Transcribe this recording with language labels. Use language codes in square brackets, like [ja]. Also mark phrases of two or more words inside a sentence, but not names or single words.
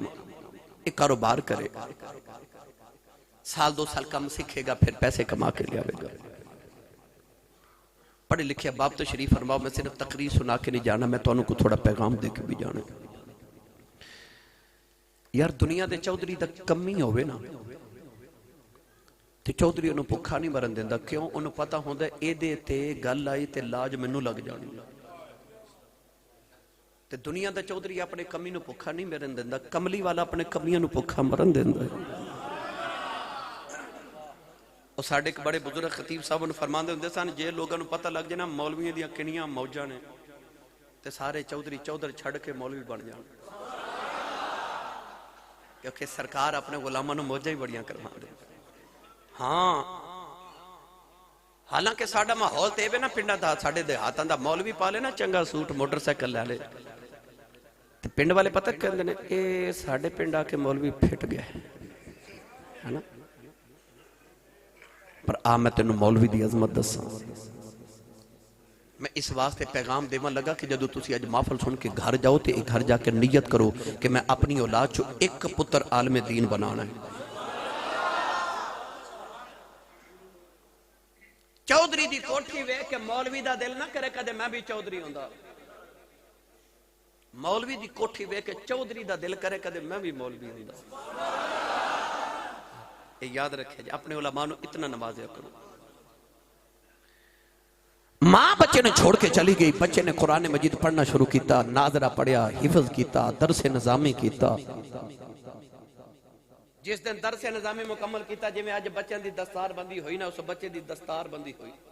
[ur] ایک کاروبار کرے, سال 2 سال کم سکھے گا, پھر پیسے کما کے لے آوے گا. پڑھے لکھے باپ تو شریف فرماؤ, میں صرف تقریر سنا کے نہیں جانا, میں تو انہوں کو تھوڑا پیغام دے کے بھی جانا. [pa] یار دنیا دے چودھری دا کمی ہوئے نا تے چودھری انہوں بھکھا نہیں مرن دیندا کیوں انہوں پتہ ہوندا اے دے تے گل آئی تے لاج مینوں لگ جانی تے دنیا دا چودھری اپنے کمی نو بھکھا نہیں مرن دیندا کملی والا اپنے کمیاں نو بھکھا مرن دیندا اور ساڈے ایک بڑے بزرگ خطیب صاحب نے فرماندے ہوندے سن جے لوگاں نو پتہ لگ جائے نا مولویاں دیاں کنیاں موجاں نے تے سارے چودھری چودھر چھڑ کے مولوی بن جان کیونکہ سرکار اپنے غلاماں نو موجاں ہی بڑیاں کروا دے ہاں حالانکہ ساڈا ماحول تے وے نا پنڈاں دا ساڈے دیہاتاں دا مولوی پالے نا چنگا سوٹ موٹر سائیکل لے لے تے پنڈ والے پتہ کہندے نے اے ساڈے پنڈ آ کے مولوی پھٹ گیا ہے نا پر آ میں تینوں مولوی دی عظمت دساں میں اس واسطے پیغام دیواں لگا کہ جدو تسی اج محفل سن کے گھر جاؤ تے گھر جا کے نیت کرو کہ میں اپنی اولاد چو ایک پتر عالم دین بنانا ہے چودھری دی کوٹھی وے کہ مولوی دا دل نہ کرے کدے میں بھی چودھری ہوندا مولوی دی کوٹھی وے کہ چودھری دا دل کرے کدے میں بھی مولوی ہوندا یہ یاد رکھے جی اپنے علماء نو اتنا نوازیا کرو ماں بچے نے چھوڑ کے چلی گئی بچے نے قرآن مجید پڑھنا شروع کیتا ناظرہ پڑھیا حفظ کیتا درس نظامی کیتا جس دن درس نظامی مکمل کیتا جی میں آج بچے دی دستار بندی ہوئی نا اس بچے دی دستار بندی ہوئی